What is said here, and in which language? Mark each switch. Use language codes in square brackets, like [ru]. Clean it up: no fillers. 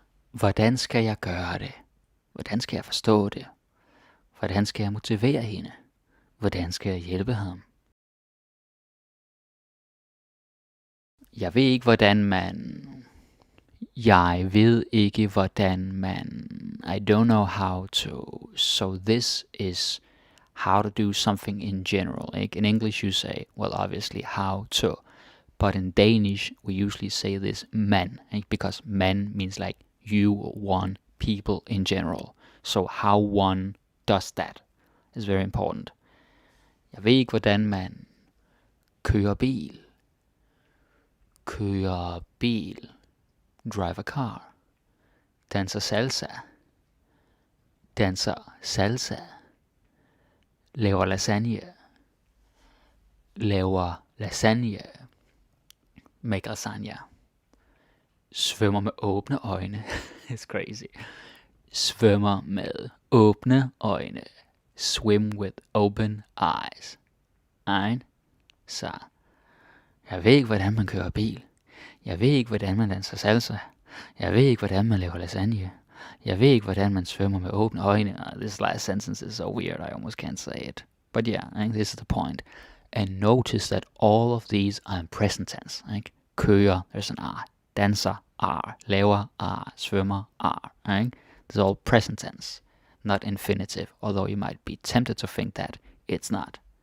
[da] Hvordan skal jeg gøre det? Hvordan skal jeg forstå det? Hvordan skal jeg motivere hende? Hvordan skal jeg hjælpe ham? Jeg ved ikke, hvordan man... Jeg ved ikke, hvordan man... [en] I don't know how to... So this is how to do something in general. Like in English you say, well, obviously, how to. But in Danish, we usually say this man. Because man means like you, one, people in general. So how one does that is very important. [da] Jeg ved ikke, hvordan man kører bil. Kører bil. [en] Drive a car. [da] Danser salsa. Danser salsa. Laver lasagne. Laver lasagne. [en] Make lasagna. [da] Svømmer med åbne øjne. [en] It's crazy. [da] Svømmer med åbne øjne. [en] Swim with open eyes. Right? [da] Så. Jeg ved ikke, hvordan man kører bil. Jeg ved ikke, hvordan man danser salsa. Jeg ved ikke, hvordan man laver lasagne. Jeg ved ikke, hvordan man svømmer med åbne øjne. [en] This last sentence is so weird, I almost can't say it. But yeah, I think this is the point. And notice that all of these are in present tense. Right? Kører, there's an R. Danser, R. Laver, R. Svømmer, R. Right? This is all present tense, not infinitive, although you might be tempted to think that it's not.